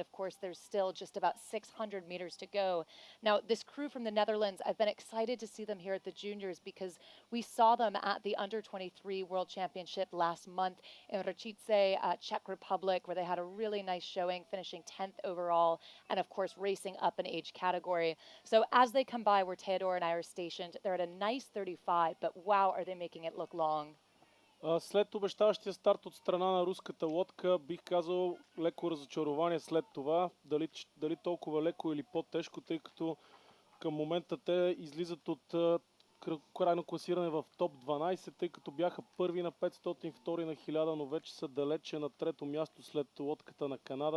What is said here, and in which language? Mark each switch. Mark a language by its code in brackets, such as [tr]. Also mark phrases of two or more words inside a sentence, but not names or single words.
[en] Of course, there's still just about 600 meters to go. Now, this crew from the Netherlands, I've been excited to see them here at the juniors because we saw them at the Under-23 World Championship last month in Repechages, Czech Republic, where they had a really nice showing, finishing 10th overall, and of course, racing up an age category. So as they come by where Theodore and I are stationed, they're at a nice 35, but wow, are they making it look long. [bg] След обещаващия старт от страна на руската лодка, бих казал леко разочарование след това. Дали толкова леко или по-тежко, тъй като към момента те излизат от крайно класиране в топ 12, тъй като бяха първи на 500, втори на 1000, но вече са далече на трето място след лодката на Канада.